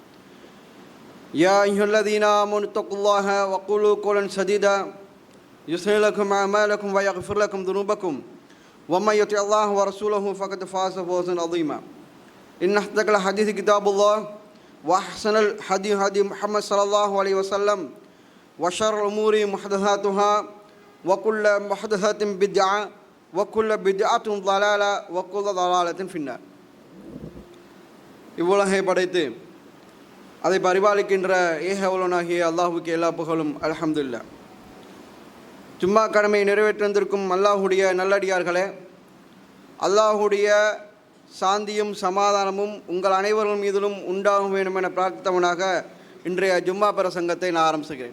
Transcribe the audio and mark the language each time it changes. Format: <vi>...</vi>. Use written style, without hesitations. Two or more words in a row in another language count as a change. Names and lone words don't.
<ar>يا أيها الذين آمنوا اتقوا الله وقولوا قولا سديدا يصلح لكم أعمالكم ويغفر لكم ذنوبكم ومن يطع الله ورسوله فقد فاز فوزا عظيما. إن أصدق الحديث كتاب الله وأحسن الهدي هدي محمد صلى الله عليه وسلم وشر الأمور محدثاتها وكل محدثة بدعة وكل بدعة ضلالة وكل ضلالة في النار.</ar> <ta>இவ்வுலகை படைத்து அதை பரிபாலிக்கின்ற ஏகவலனாகிய அல்லாஹ்வுக்கு எல்லா புகழும் அல்ஹம்துலில்லாஹ். ஜும்மா கடமையை நிறைவேற்றிருந்திருக்கும் அல்லாஹுடைய நல்லடியார்களே, அல்லாஹுடைய சாந்தியும் சமாதானமும் உங்கள் அனைவர்கள் மீதிலும் உண்டாகும் வேண்டும் என பிரார்த்தித்தவனாக இன்றைய ஜும்மா பிரசங்கத்தை நான் ஆரம்பிக்கிறேன்.</ta>